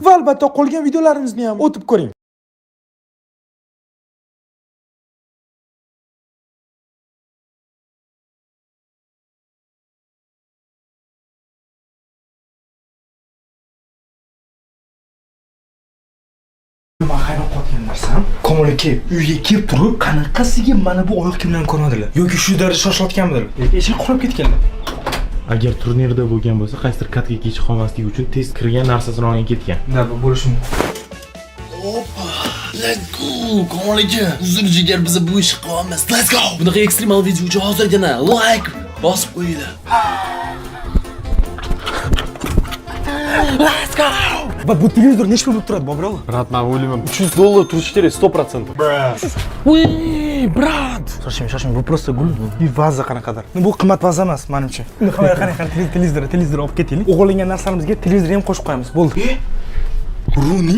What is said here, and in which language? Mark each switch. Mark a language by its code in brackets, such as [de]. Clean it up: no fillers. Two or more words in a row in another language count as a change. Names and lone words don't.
[uz] Va albatta qolgan videolarimizni ham o'tib ko'ring. Men hayron qolgan narsam, Kamol aka uyga kelib turib, qanaqasiga mana bu oyoq kiyimlarni ko'rmadilar yoki shu darajada shoshilayotganmidilar. Eshik qulab ketganlar. Agar turnirda bo'lgan bo'lsa, qaysidir kartga kech qolmasligi uchun tez kirgan narsasini olib ketgan. Da, bu bo'lishi mumkin. Hoppa, [en] let's go. [uz] Kamol aka, uzr jigar biza bu ishni qilamiz. [en] Let's go. [uz] Bunaqa ekstremal video uchun hozirgina like bosib qo'yinglar. [en] Let's go. [uz] Va bu televizor nechta bo'lib turadi, Bobrol? Brat, men o'ylayman 300 dollar turishi kerak 100%. Uy, brat. Shoshing, bu просто gul. Bu vaza qanaqadir. Bu qimmat vaza emas, menimcha. Qarang, televizor olib ketaylik. O'g'irlangan narsalamizga televizor ham qo'shib qo'yamiz. Bo'ldi. Runi?